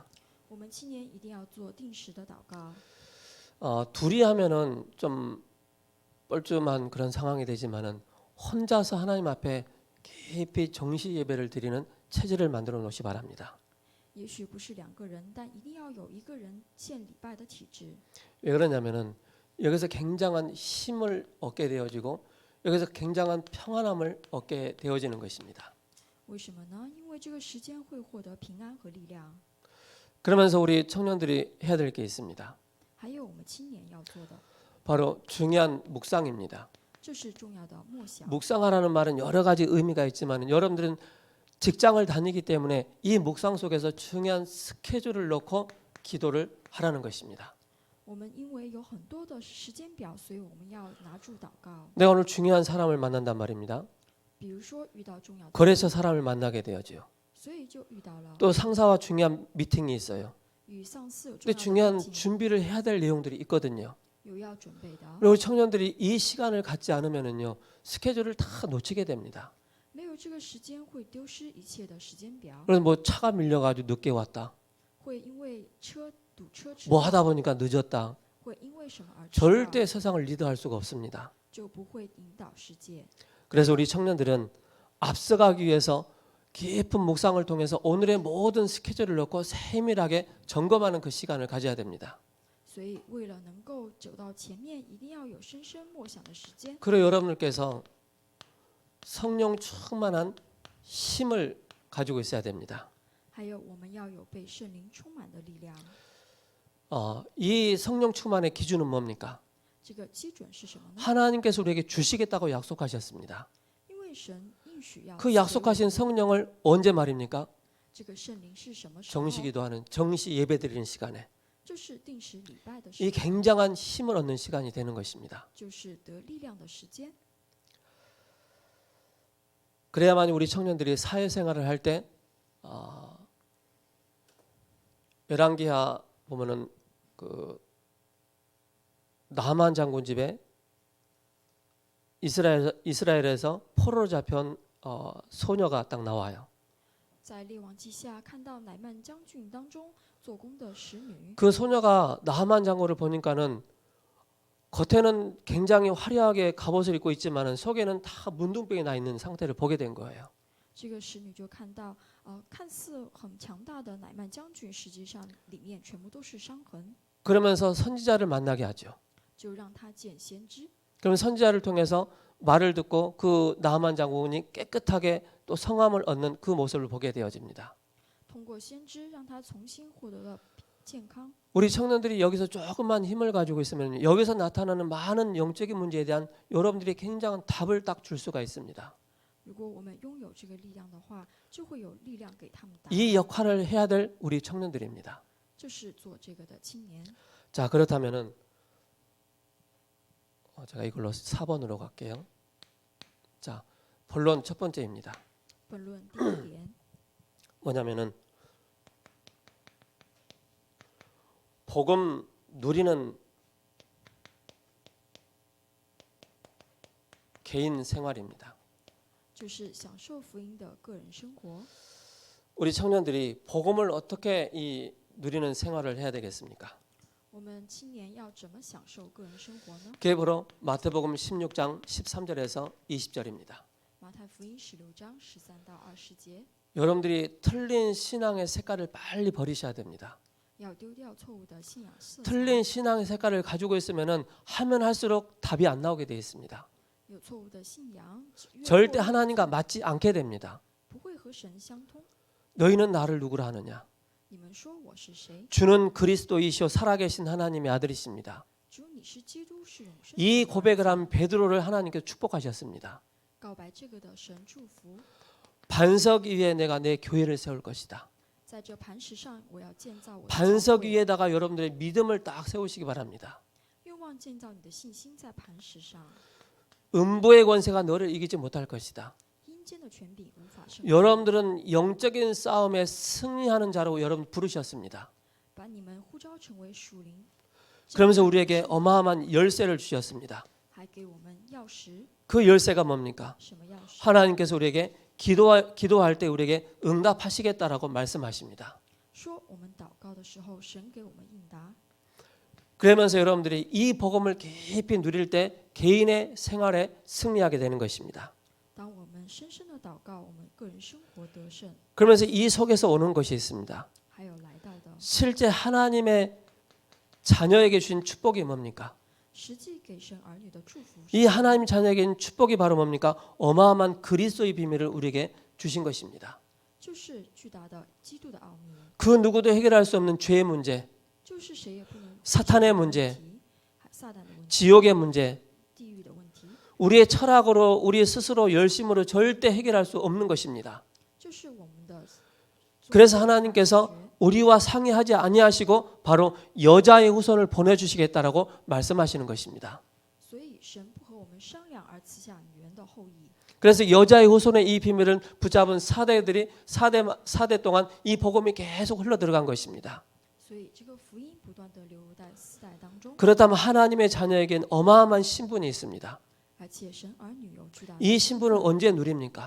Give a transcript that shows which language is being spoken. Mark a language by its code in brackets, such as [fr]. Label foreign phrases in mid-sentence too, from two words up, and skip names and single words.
[zh] 我们青年一定要做定时的祷告。 [ko] 둘이 하면은 좀 뻘쭘한 그런 상황이 되지만은 혼자서 하나님 앞에 깊이 정시 예배를 드리는 체질을 만들어 놓으시 바랍니다. [zh] 也许不是2个人，但一定要有1个人献礼拜的体制。 [ko] 왜 그러냐면은 여기서 굉장한 힘을 얻게 되어지고 여기서 굉장한 평안함을 얻게 되어지는 것입니다. [zh] 为什么呢？因为这个时间会获得平安和力量。 [ko] 그러면서 우리 청년들이 해야 될 게 있습니다. [zh] 还有我们青年要做的， [ko] 바로 중요한 묵상입니다. [zh] 这是重要的默想。 [ko] 묵상하라는 말은 여러 가지 의미가 있지만 여러분들은 직장을 다니기 때문에 이 묵상 속에서 중요한 스케줄을 넣고 기도를 하라는 것입니다. [zh] 我们因为有很多的时间表，所以我们要拿住祷告。 [ko] 내가 오늘 중요한 사람을 만난단 말입니다. [zh] 比如说遇到重要的， [ko] 그래서 사람을 만나게 되어지요. [zh] 所以就遇到了 [ko] 또 상사와 중요한 미팅이 있어요. [zh] 与上司有重 [ko] 근데 [zh] 要的 [ko] 중요한 [zh] 会议， [ko] 준비를 해야 될 내용들이 있거든요. [zh] 有要准备的。 [ko] 그리고 청년들이 이 시간을 갖지 않으면은요 스케줄을 다 놓치게 됩니다. [zh] 没有这个时间，会丢失一切的时间表， [ko] 그래서 뭐 차가 밀려가지고 늦게 왔다. [zh] 会因为堵车迟 [ko] 뭐 [zh] 到， [ko] 하다 보니까 늦었다. [zh] 会因为什么而迟到， [ko] 절대 세상을 리드할 수가 없습니다. [zh] 就不会引导世界。 [ko] 그래서 우리 청년들은 앞서가기 위해서 깊은 묵상을 통해서 오늘의 모든 스케줄을 넣고 세밀하게 점검하는 그 시간을 가져야 됩니다. [zh] 所以，为了能够走到前面，一定要有深深默想的时间。 [ko] 그리고 여러분들께서 성령 충만한 힘을 가지고 있어야 됩니다. [zh] 还有，我们要有被圣灵充满的力量。 [ko] 이 성령 충만의 기준은 뭡니까? [zh] 这个基准是什么呢？ [ko] 하나님께서 우리에게 주시겠다고 약속하셨습니다. [zh] 因为神应许要 [ko] 그 [zh] 赐给我 [ko] 약속하신 [zh] 们 [ko] 성령을 언제 말입니까? [zh] 这个圣灵是什么时候？ [ko] 정시기도하는 정시 예배드리는 시간에 [zh] 就是定时礼拜的 [ko] 이 [zh] 时候， [ko] 굉장한 힘을 얻는 시간이 되는 것입니다. [zh] 就是得力量的时间。 [ko] 그래야만 우리 청년들이 사회생활을 할 때 열왕기하 보면은 그 나만 장군 집에 이스라엘에서 포로로 잡혀온 소녀가 딱 나와요. [zh] 在列王记下看到乃曼将军当中做工的使女， [ko] 그 소녀가 나만 장군을 보니까는 겉에는 굉장히 화려하게 갑옷을 입고 있지만은 속에는 다 문둥병이 나 있는 상태를 보게 된 거예요. [zh] 这个使女就看到，看似很强大的乃曼将军，实际上里面全部都是伤痕， [ko] 그러면서 선지자를 만나게 하죠. [zh] 就让他见先知。 [ko] 그러면 선지자를 통해서 말을 듣고 그 나만 장군이 깨끗하게 또 성함을 얻는 그 모습을 보게 되어집니다. [zh] 通过先知，让他重新获得了健康。 [ko] 우리 청년들이 여기서 조금만 힘을 가지고 있으면 여기서 나타나는 많은 영적인 문제에 대한 여러분들이 굉장한 답을 딱 줄 수가 있습니다. [zh] 如果我们拥有这个力量的话，就会有力量给他们答 [ko] 이 [zh] 案。 [ko] 역할을 해야 될 우리 청년들입니다. [zh] 就是做这个的青年。 [ko] 자, 그렇다면은 제가 이걸로 4번으로 갈게요. 자, 본론 첫 번째입니다. [zh] 本论第1点， [ko] 뭐냐면은 복음 누리는 개인 생활입니다. [zh] 就是享受福音的个人生活。 [ko] 우리 청년들이 복음을 어떻게 누리는 생활을 해야 되겠습니까? [zh] 我们青年要怎么享受个人生活呢？ [ko] 그게 바로 마태복음 16장 13절에서 20절입니다. [zh] 马太福音16章13到20节， [ko] 여러분들이 틀린 신앙의 색깔을 빨리 버리셔야 됩니다. [zh] 要丢掉错误的信仰色彩。 [ko] 틀린 신앙의 색깔을 가지고 있으면 하면 할수록 답이 안 나오게 되어 있습니다. [zh] 有错误的信仰，越 [ko] 절대 [zh] 过 [ko] 하나님과 맞지 않게 됩니다. [zh] 不会和神相通。 [ko] 너희는 나를 누구라 하느냐? [zh] 你们说我是谁？ [ko] 주는 그리스도이시오 살아계신 하나님의 아들이십니다. [zh] 主，你是基督，是永生。 [ko] 이 고백을 한 베드로를 하나님께서 축복하셨습니다. [zh] 告白这个的神祝福， [ko] 반석 위에 내가 내 교회를 세울 것이다. [zh] 在这磐石上，我要建造我的教 [ko] 반석 [zh] 会。 [ko] 위에다가 여러분들의 믿음을 딱 세우시기 바랍니다. [zh] 愿望建造你的信心在磐石上， [ko] 음부의 권세가 너를 이기지 못할 것이다. [zh] 阴间的权柄无法胜过。 [ko] 여러분들은 영적인 싸움에 승리하는 자로 여러분 부르셨습니다. [zh] 把你们呼召成为属灵， [ko] 그러면서 우리에게 어마어마한 열쇠를 주셨습니다. [zh] 还给我们钥匙。 [ko] 그 열쇠가 뭡니까? [zh] 什么钥匙？ [ko] 하나님께서 우리에게 기도할 때 우리에게 응답하시겠다라고 말씀하십니다. [zh] 说我们祷告的时候，神给我们应答。 [ko] 그러면서 여러분들이 이 복음을 깊이 누릴 때 개인의 생활에 승리하게 되는 것입니다. [zh] 当我们深深的祷告，我们个人生活得胜。 [ko] 그러면서 이 속에서 오는 것이 있습니다. [zh] 还有来到的， [ko] 실제 하나님의 자녀에게 주신 축복이 뭡니까? [zh] 实际给神儿女的祝福 [ko] 이 하나님 자녀에게는 축복이 바로 뭡니까? 어마어마한 그리스도의 비밀을 우리에게 주신 것입니다. [zh] 就是巨大的基督的奥秘， [ko] 그 누구도 해결할 수 없는 죄의 문제, [zh] 就是谁也不能 [ko] 사탄의 [zh] 解决的 [ko] 문제 [zh] 问题，撒旦的问题， [ko] 지옥의 문제, [zh] 地狱的问题， [ko] 우리의 철학으로 우리 스스로 열심으로 절대 해결할 수 없는 것입니다. [zh] 就是我们的。 [ko] 그래서 하나님께서 우리와 상의하지 아니하시고 바로 여자의 후손을 보내주시겠다라고 말씀하시는 것입니다. [zh] 所以神不和我们商量，而赐下女人的后裔。 [ko] 그래서 여자의 후손의 이 비밀을 붙잡은 사대들이 4대 동안 이 복음이 계속 흘러 들어간 것입니다. [zh] 所以这个福音不断的流入在四代当中， [ko] 그렇다면 하나님의 자녀에겐 어마어마한 신분이 있습니다. [zh] 而且神儿女有巨大的。 [ko] 이 신분을 언제 누립니까?